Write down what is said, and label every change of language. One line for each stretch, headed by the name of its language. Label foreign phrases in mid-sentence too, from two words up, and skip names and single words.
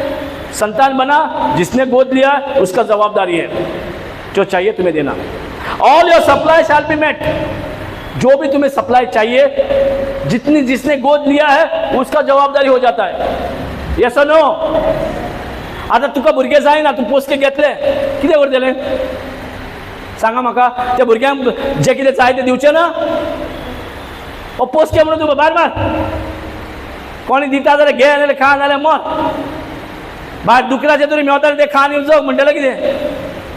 Hindi: संतान बना, जिसने गोद लिया उसका जवाबदारी है, जो चाहिए तुम्हें देना.
English: All your supply shall be met.
Hindi: जो भी तुम्हें सप्लाई चाहिए, जितनी जिसने गोद लिया है उसका जवाबदारी हो जाता है. यस और नो?
Konkani: आता तुका भुरगे जाय ना, तू पोसके घेतले, कितें करतले? सांगा म्हाका. त्या भुरग्यांक जे कितें जाय तें दिवचें ना? ओ पोसके म्हणून तूं भायर मार. कोणी दिता जाल्यार घे, नाल्यार खा, नाल्यार मर. भायर दुकराचे तरी मेवता ते खा आनी जग म्हणटलें कितें?